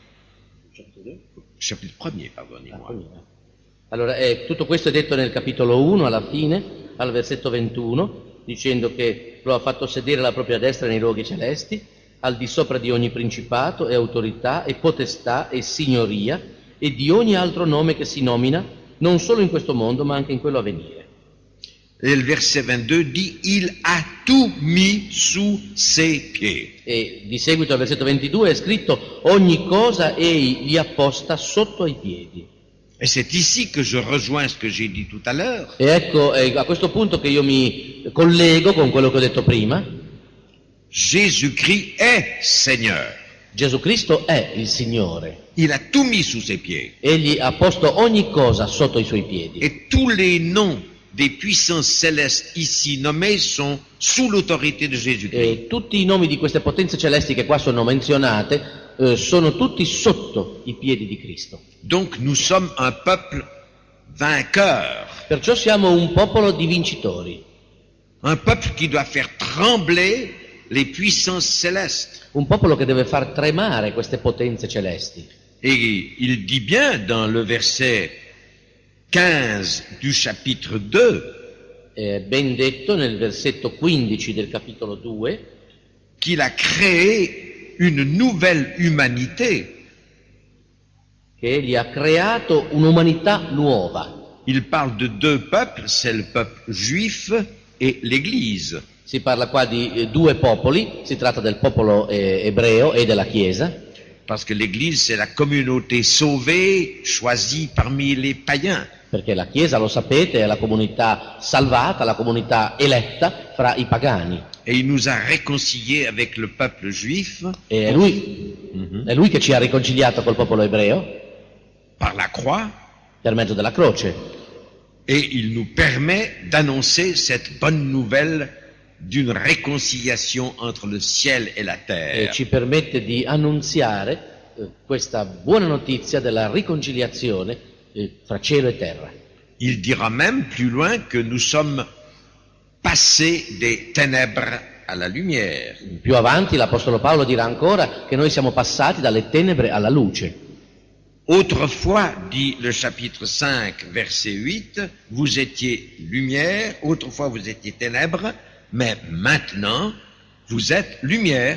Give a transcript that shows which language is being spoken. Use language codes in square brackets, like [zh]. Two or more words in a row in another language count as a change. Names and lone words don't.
[fr] Chapitre 1er, pardonnez-moi. [it] Allora, tutto questo è detto nel capitolo 1, alla fine, al versetto 21, dicendo che lo ha fatto sedere alla propria destra nei luoghi celesti, al di sopra di ogni principato e autorità e potestà e signoria e di ogni altro nome che si nomina, non solo in questo mondo, ma anche in quello a venire. [fr] Et le verset 22 dit, il a tout mis sous ses pieds. [it] E di seguito al versetto 22 è scritto, ogni cosa egli gli ha posta sotto ai piedi. [fr] Et c'est ici que je rejoins ce que j'ai dit tout à l'heure. [it] E ecco, è a questo punto che io mi collego con quello che ho detto prima. [fr] Jésus-Christ est Seigneur. [it] Gesù Cristo è il Signore. [fr] Il a tout mis sous ses pieds. [it] Egli ha posto ogni cosa sotto i suoi piedi. [fr] Et tous les noms des puissances célestes ici nommées sont sous l'autorité de Jésus-Christ. [it] E tutti i nomi di queste potenze celesti che qua sono menzionate sono tutti sotto i piedi di Cristo. [fr] Donc nous sommes un peuple vainqueur. [it] Perciò siamo un popolo di vincitori. [fr] Un peuple qui doit faire trembler les puissances célestes. [it] Un popolo che deve far tremare queste potenze celesti. [fr] Et il dit bien dans le verset 15 du chapitre 2 [it] È ben detto nel versetto 15 del capitolo 2 [fr] qu'il a créé une nouvelle humanité. [it] che egli ha creato un'umanità nuova. [fr] Il parle de deux peuples, c'est le peuple juif et l'Église. [it] Si parla qua di due popoli, si tratta del popolo ebreo e della Chiesa, [fr] Parce que l'Église, c'est la communauté sauvée, choisie parmi les païens. [it] perché la Chiesa, lo sapete, è la comunità salvata, la comunità eletta fra i pagani. [fr] Et il nous a réconciliés avec le peuple juif [it] E è lui che ci ha riconciliato col popolo ebreo [fr] par la croix, [it] per mezzo della croce. [fr] et il nous permet d'annoncer cette bonne nouvelle d'une réconciliation entre le ciel et la [it] E [fr] terre. [it] ci permette di annunziare questa buona notizia della riconciliazione fra cielo e terra. [fr] Il dira même plus loin que nous sommes passés des ténèbres à la lumière. [it] Più avanti l'Apostolo Paolo dirà ancora che noi siamo passati dalle tenebre alla luce. [fr] Autrefois, dit le chapitre 5, verset 8, vous étiez lumière, autrefois vous étiez ténèbres, mais maintenant vous êtes lumière.